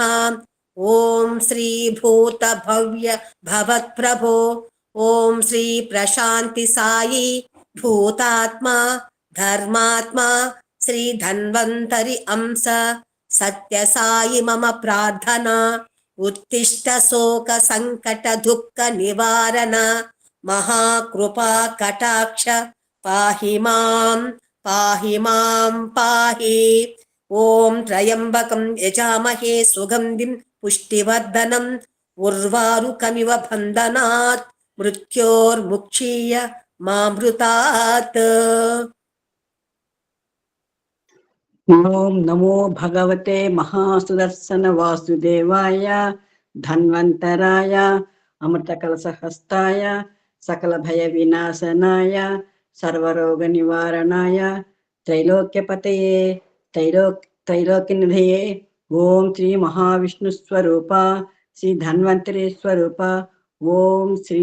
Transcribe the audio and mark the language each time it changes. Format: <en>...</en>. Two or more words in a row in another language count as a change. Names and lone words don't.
<sa>ఓం శ్రీ భూత భవ్య భవత్ ప్రభో ఓం శ్రీ ప్రశాంతి సాయి భూతాత్మా ధర్మాత్మా శ్రీ ధన్వంతరి అంశ సత్యసాయి మమ ప్రార్థనా. उत्तिष्ठ शोक संकट दुःख निवारण महाकृपा कटाक्ष पाहि मां पाहि ॐ त्र्यम्बकं यजामहे सुगन्धिं पुष्टिवर्धनम् उर्वारुकमिव बन्धनात् मृत्योर्मुक्षीय मामृतात्। ఓం నమో భగవతే మహాసుదర్శన వాసుదేవాయ ధన్వంతరాయ అమృత కలశహస్తాయ సకల భయ వినాశనాయ సర్వరోగ నివారణాయ త్రైలోక్యపతయే త్రైలోక్య నిధయే ఓం శ్రీ మహావిష్ణు స్వరూప శ్రీ ధన్వంతరి స్వరూప ఓం శ్రీ</sa>